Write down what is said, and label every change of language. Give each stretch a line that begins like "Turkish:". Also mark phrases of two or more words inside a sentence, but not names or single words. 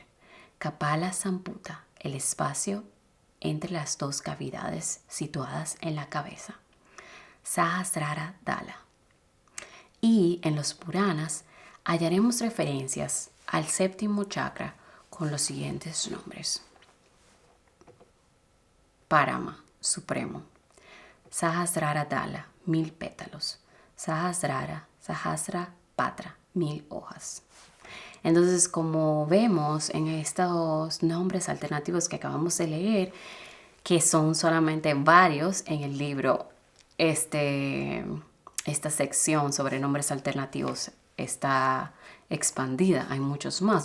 Spanish: Kapala Samputa, el espacio entre las dos cavidades situadas en la cabeza. Sahasrara Dala. Y en los Puranas hallaremos referencias al séptimo chakra con los siguientes nombres. Parama, supremo. Sahasrara Dala, 1000 pétalos. Sahasrara, Sahasra Patra, 1000 hojas. Entonces, como vemos en estos nombres alternativos que acabamos de leer, que son solamente varios en el libro, esta sección sobre nombres alternativos está expandida, hay muchos más.